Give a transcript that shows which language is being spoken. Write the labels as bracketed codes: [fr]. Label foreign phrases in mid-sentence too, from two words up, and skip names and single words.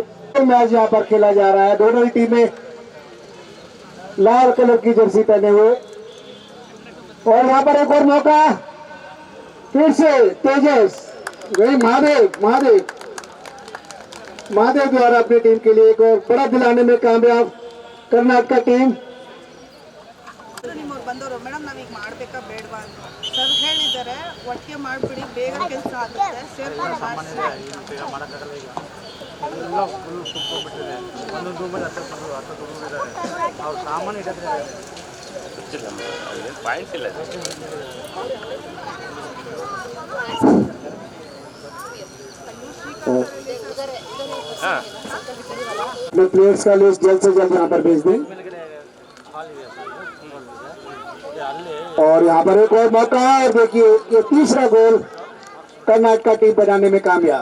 [hi] मैच यहाँ पर खेला जा रहा है. दोनों ही टीमें लाल कलर की जर्सी पहने हुए, और यहाँ पर एक और मौका फिर से तेजस महादेव द्वारा अपनी टीम के लिए एक और बड़ा दिलाने में कामयाब कर्नाटक टीम. [kn] ನಿಮ್ಮವ್ರು ಬಂದವರು ಮೇಡಮ್ ನಾವೀಗ ಮಾಡಬೇಕಾ ಬೇಡವಾ ಅಂತ ಸರ್ ಹೇಳಿದ್ದಾರೆ. ಒಟ್ಟಿಗೆ ಮಾಡಿಬಿಡಿ, ಬೇಗ ಕೆಲಸ ಆಗುತ್ತೆ, ಸೇರ್ಕೊಂಡು ಮಾಡಿಸಿ. ಅವ್ರು ಸಾಮಾನು ಇಟ್ಟಿದ್ದಾರೆ, ಪಾಯಿಂಟ್ಸ್ ಇಲ್ಲ. [hi] प्लेयर्स का लिस्ट जल्द से जल्द यहाँ पर भेज दें. और यहाँ पर एक और मौका, और देखिए ये तीसरा गोल कर्नाटक टीम बनाने में कामयाब.